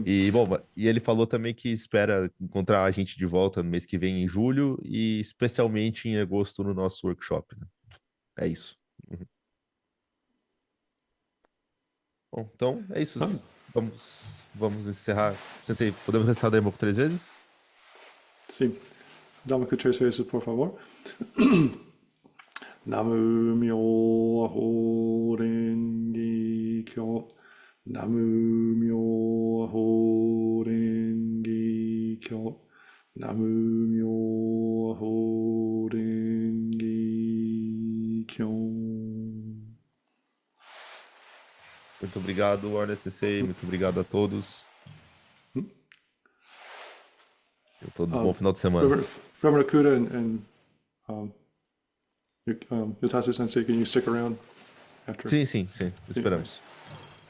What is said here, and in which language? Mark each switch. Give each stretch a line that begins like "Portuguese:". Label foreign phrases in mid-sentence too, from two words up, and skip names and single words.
Portuguese: E, bom, e ele falou também que espera encontrar a gente de volta no mês que vem, em julho, e especialmente em agosto no nosso workshop, né? É isso. Uhum. Bom, então é isso. Ah, Vamos encerrar. Sensei, podemos recitar o Demo por 3 vezes? sim. Dá-me 3 vezes, por favor.
Japanese: 南無妙法蓮華経. 南無妙法蓮華経. 南無妙法蓮華経.
Portuguese: Muito obrigado, Warner Sensei. Muito obrigado a todos. E a todos, bom final de semana.
English: Reverend Akuda and Yutasu Sensei, can you stick around after?
Portuguese: Sim, Sim. esperamos.